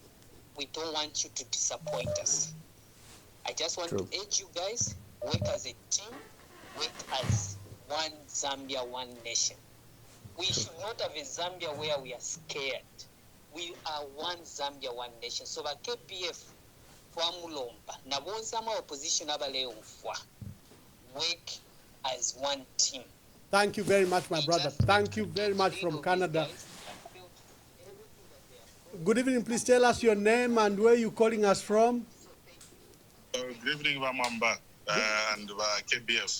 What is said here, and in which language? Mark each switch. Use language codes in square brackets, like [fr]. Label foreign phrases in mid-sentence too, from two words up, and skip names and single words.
[en] We don't want you to disappoint us. I just want to urge you guys, work as a team, work as one Zambia, one nation. We should not have a Zambia where we are scared. We are one Zambia, one nation. [bem] So the KPF, Mulomba, na bonza ma opposition abaleo mfwa. [en] Work as one team. Thank you very much, my brother. Thank you very much from Canada. Good evening. Please tell us your name and where you're calling us from. Good evening, Wamamba and KBF.